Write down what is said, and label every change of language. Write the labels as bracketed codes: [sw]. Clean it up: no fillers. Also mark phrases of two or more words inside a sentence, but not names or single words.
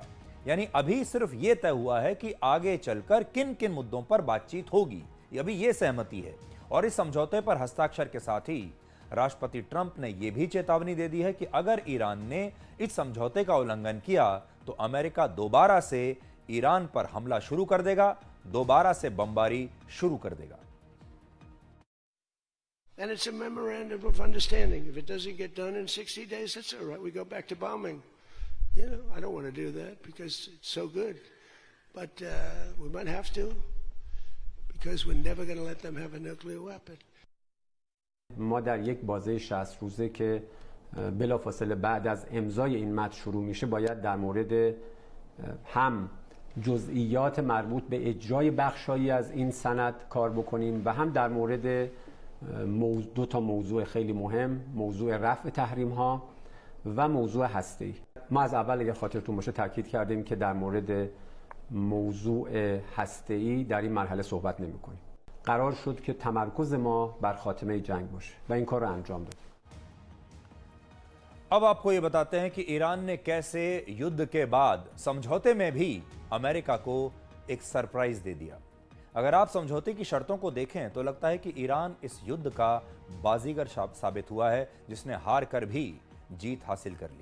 [hi] यानी अभी सिर्फ यह तय हुआ है कि आगे चलकर किन किन मुद्दों पर बातचीत होगी, अभी यह सहमति है। और इस समझौते पर हस्ताक्षर के साथ ही राष्ट्रपति ट्रंप ने यह भी चेतावनी दे दी है कि अगर ईरान ने इस समझौते का उल्लंघन किया तो अमेरिका दोबारा से ईरान पर हमला शुरू कर देगा, दोबारा से बमबारी शुरू कर देगा। [en] And it's a memorandum of understanding. If it doesn't get done in 60 days, that's all right. We go back to bombing. You know, I don't want to do that because it's so good. But we might have to because we're never going to let them have a nuclear weapon. [fa] ما در یک بازه 60 روزه که بلافاصله بعد از امضای این متن شروع میشه باید در مورد هم جزئیات مربوط به اجرای بخشایی از این سند کار بکنیم و هم در مورد 2 تا موضوع خیلی مهم، موضوع رفع تحریم ها و موضوع هسته‌ای. ما از اول اگه خاطرتون باشه تاکید کردیم که در مورد موضوع هسته‌ای در این مرحله صحبت نمی‌کنیم. قرار شد که تمرکز ما بر خاتمه جنگ باشه و این کار رو انجام دادیم. [hi] अब आपको ये बताते हैं कि ईरान ने कैसे युद्ध के बाद समझौते में भी अमेरिका को एक सरप्राइज दे दिया। अगर आप समझौते की शर्तों को देखें तो लगता है कि ईरान इस युद्ध का बाजीगर साबित हुआ है, जिसने हार कर भी जीत हासिल कर ली।